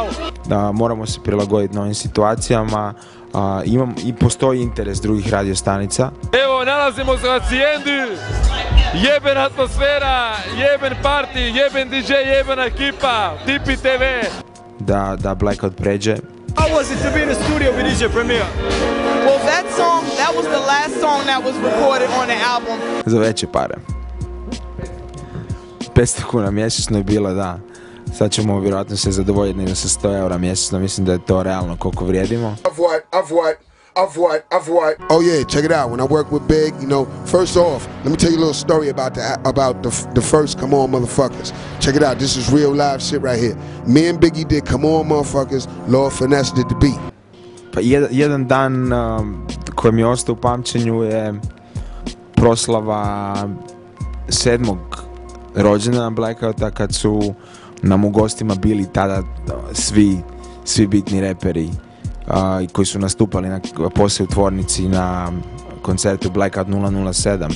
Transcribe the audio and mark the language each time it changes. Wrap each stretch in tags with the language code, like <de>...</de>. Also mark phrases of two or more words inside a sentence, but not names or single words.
<hr>Da, moramo se prilagoditi novim situacijama. I postoji interes drugih radiostanica. Evo, nalazimo se u Hacijendi, jeben atmosfera, jeben party, jeben DJ, jebena ekipa, Tipi TV. Da Blackout pređe.</hr> <en>How was it to be in the studio with DJ Premier? Well, that was the last song that was recorded on the album.</en> <hr>Za veće pare. 500 kuna mjesečno je bilo, da. Sad ćemo vjerojatno se zadovoljiti nego sa 100 eura mjesečno, mislim da je to realno koliko vrijedimo.</hr> <en>I've what? Oh yeah, check it out. When I work with Big, you know, first off, let me tell you a little story about the first Come On Motherfuckers. Check it out. This is real live shit right here. Me and Biggie did Come On Motherfuckers. Lord Finesse did the beat.</en> <hr>Pa jedan dan koji mi je ostao u pamćenju je proslava 7. rođendana Blackouta kad su nam u gostima bili tada svi bitni reperi koji su nastupali poslije u tvornici na koncertu Blackout 007.</hr>